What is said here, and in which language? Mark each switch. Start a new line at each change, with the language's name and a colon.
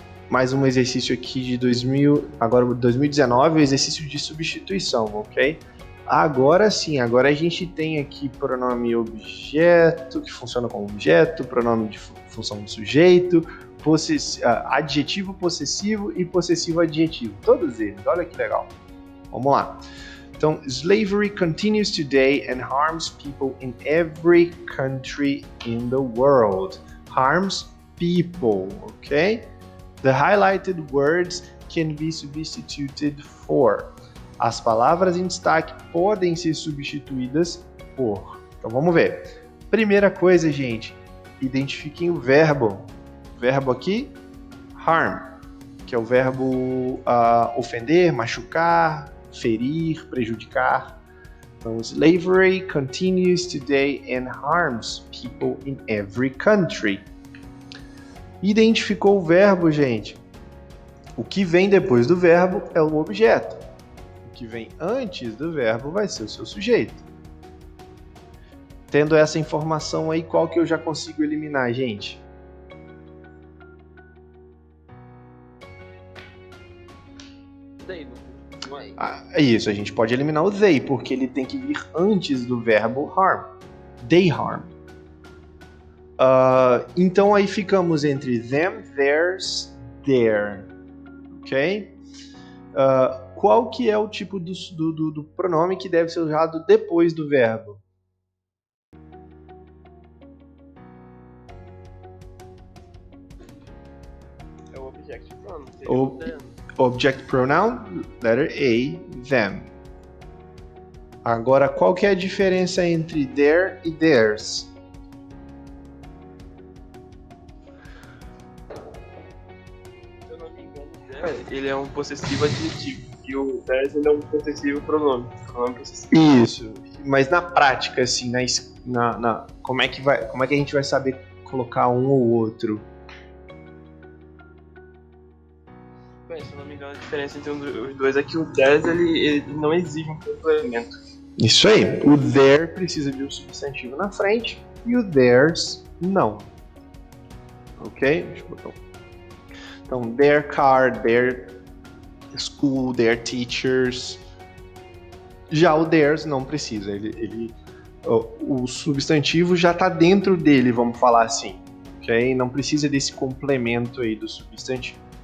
Portuguese: Mais um exercício aqui de agora 2019, o exercício de substituição, ok? Agora sim, agora a gente tem aqui pronome objeto, que funciona como objeto, pronome de função do sujeito, adjetivo possessivo e possessivo adjetivo. Todos eles, olha que legal. Vamos lá.
English: Então, slavery continues today and harms people in every country in the world. Harms people, okay? The highlighted words can be substituted for.
Portuguese: As palavras em destaque podem ser substituídas por. Então vamos ver. Primeira coisa, gente, identifiquem o verbo. O verbo aqui, harm, que é o verbo ofender, machucar, ferir, prejudicar.
English: Então, slavery continues today and harms people in every country.
Portuguese: Identificou o verbo, gente. O que vem depois do verbo é o objeto. O que vem antes do verbo vai ser o seu sujeito. Tendo essa informação aí, qual que eu já consigo eliminar, gente? They, não é? É isso, a gente pode eliminar o they, porque ele tem que vir antes do verbo harm.
English: They harm.
Portuguese: Então aí ficamos entre them, theirs, their. Ok? Qual que é o tipo do pronome que deve ser usado depois do verbo? É o object pronoun.
English: Object pronoun, letter A, them.
Portuguese: Agora, qual que é a diferença entre their e theirs? Se eu não me engano, ele é um possessivo adjetivo. E o theirs ele é um possessivo pronome. Pronome possessivo. Isso. Mas na prática, assim, como é que a gente vai saber colocar um ou outro? Bem, se eu não me engano, a diferença entre os dois é que o theirs ele não exige um complemento. Isso aí. O there precisa de um substantivo na frente e o theirs não. Ok? Deixa eu botar Então,
English: their car, their school, their teachers.
Portuguese: Já o theirs não precisa. O substantivo já está dentro dele, vamos falar assim. Ok? Não precisa desse complemento aí do substantivo.